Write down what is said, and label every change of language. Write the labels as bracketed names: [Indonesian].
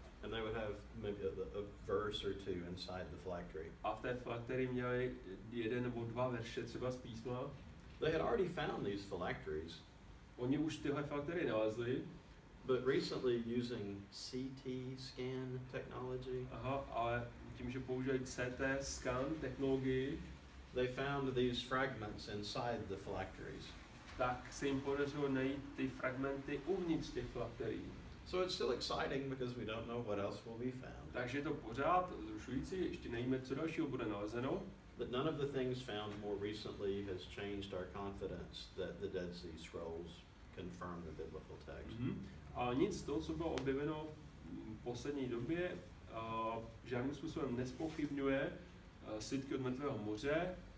[English] And they would have maybe a verse or two inside the phylactery. [Czech] A v té filakterii měli 1 nebo 2 verše třeba z písma. [English] They had already found these phylacteries. [Czech] Oni už tyhle filakterie nalezli. [English] But recently, using CT scan technology, [Czech] Ale tím, že používají CT scan technologii, [English] they found these fragments inside the phylacteries. [Czech] tak se jim podařilo najít ty fragmenty uvnitř těch filakterií. [English] So it's still exciting because we don't know what else will be found. [Czech] Takže je to pořád zrušující, ještě nevíme, co dalšího bude nalezeno. [English] But none of the things found more recently has changed our confidence that the Dead Sea Scrolls confirm the biblical text. [Czech] A nic z toho, co bylo objeveno v poslední době, žádným způsobem nespochybňuje svitky od Mrtvého moře.